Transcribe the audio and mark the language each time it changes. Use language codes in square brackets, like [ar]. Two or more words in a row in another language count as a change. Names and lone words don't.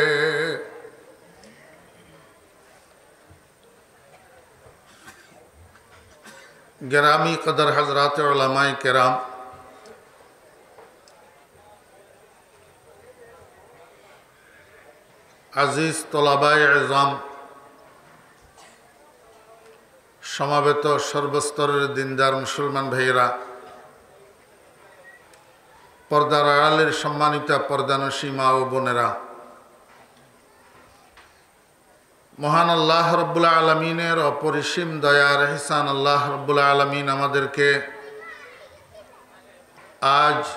[ur] گرامی قدر حضرات علماء کرام عزیز طلباء اعظام [bn] সমাবেত সর্বস্তরের দিনদার মুসলমান ভাইয়েরা পর্দার আড়ালের সম্মানিতা পর্দানশী মা ও বোনেরা মহান আল্লাহ রাব্বুল আলামিনের অপরিসীম দয়ার ইহসান আল্লাহ রাব্বুল আলামিন আমাদেরকে আজ